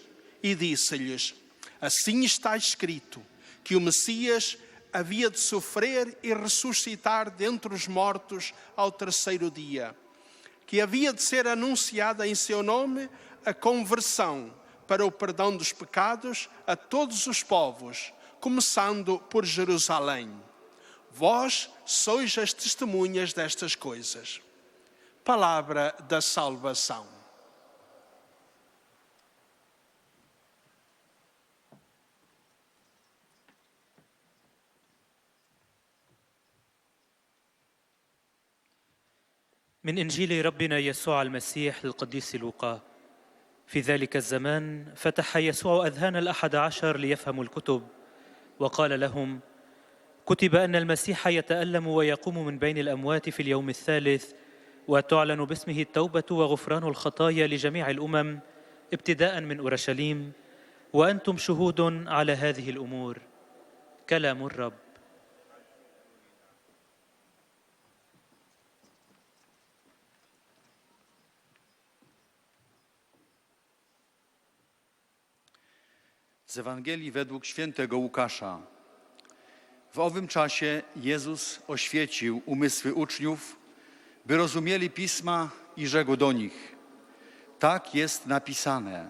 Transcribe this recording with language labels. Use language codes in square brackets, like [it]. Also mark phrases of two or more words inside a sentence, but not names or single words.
[pt] E disse-lhes: Assim está escrito, que o Messias havia de sofrer e ressuscitar dentre os mortos ao terceiro dia, que havia de ser anunciada em seu nome a conversão para o perdão dos pecados a todos os povos, começando por Jerusalém. Vós sois as testemunhas destas coisas. Palavra da salvação. [ar] من إنجيل ربنا يسوع المسيح للقديس لوقا. في ذلك الزمان فتح يسوع أذهان ال11 ليفهموا الكتب، وقال لهم: كتب أن المسيح يتألم ويقوم من بين الأموات في اليوم الثالث، وتعلن باسمه التوبة وغفران الخطايا لجميع الأمم ابتداء من أورشليم، وأنتم شهود على هذه الأمور. كلام الرب. [pl] Z Ewangelii według świętego Łukasza. W owym czasie Jezus oświecił umysły uczniów, by rozumieli Pisma i rzekł do nich: Tak jest napisane.